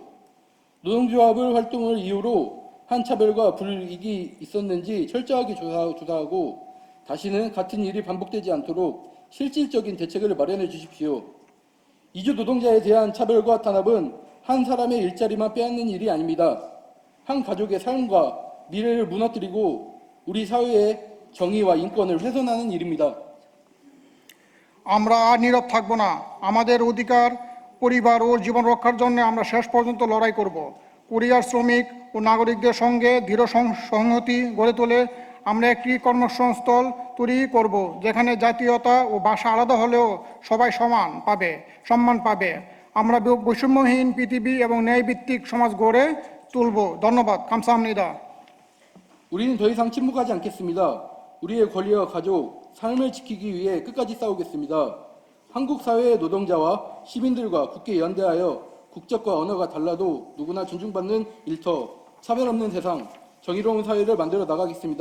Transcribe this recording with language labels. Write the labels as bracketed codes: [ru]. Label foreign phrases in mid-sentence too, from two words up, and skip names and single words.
[ko] 노동조합을 활동을 이유로 한 차별과 불이익이 있었는지 철저하게 조사하고 다시는 같은 일이 반복되지 않도록 실질적인 대책을 마련해 주십시오. 이주 노동자에 대한 차별과 탄압은 한 사람의 일자리만 빼앗는 일이 아닙니다. 한 가족의 삶과 미래를 মুনা뜨리고 우리 사회의 정의와 인권을 훼손하는 일입니다. [bn] আমরা আর নীরব থাকব না। আমাদের অধিকার, পরিবার ও জীবন রক্ষার জন্য আমরা শেষ পর্যন্ত লড়াই করব। কুরিয়ার শ্রমিক ও নাগরিকদের সঙ্গে দৃঢ় সংহতি গড়ে তুলে আমরা একটি কর্মসংস্থান তৈরি করব, যেখানে জাতীয়তা ও ভাষা আলাদা হলেও সবাই সম্মান পাবে। আমরা বৈষম্যহীন পৃথিবী এবং ন্যায়ভিত্তিক সমাজ গড়ে তুলব। ধন্যবাদ। 감사합니다. [ko] 우리는 더 이상 침묵하지 않겠습니다. 우리의 권리와 가족, 삶을 지키기 위해 끝까지 싸우겠습니다. 한국 사회의 노동자와 시민들과 굳게 연대하여 국적과 언어가 달라도 누구나 존중받는 일터, 차별 없는 세상, 정의로운 사회를 만들어 나가겠습니다.